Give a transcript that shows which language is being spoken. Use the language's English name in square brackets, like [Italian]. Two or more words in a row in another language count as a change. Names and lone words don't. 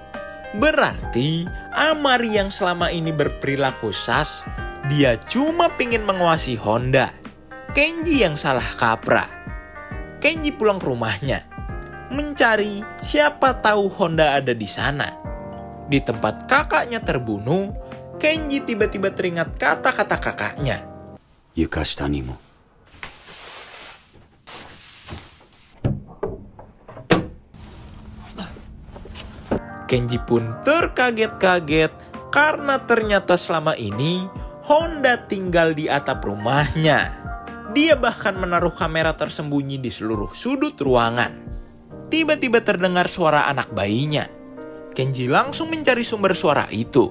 [Indonesian] Berarti Amari yang selama ini berperilaku sas, dia cuma pingin menguasai Honda. Kenji yang salah kaprah. Kenji pulang ke rumahnya, mencari siapa tahu Honda ada di sana. Di tempat kakaknya terbunuh, Kenji tiba-tiba teringat kata-kata kakaknya. [Japanese] 床下にも. [Indonesian] Kenji pun terkaget-kaget karena ternyata selama ini Honda tinggal di atap rumahnya. Dia bahkan menaruh kamera tersembunyi di seluruh sudut ruangan. Tiba-tiba terdengar suara anak bayinya. Kenji langsung mencari sumber suara itu.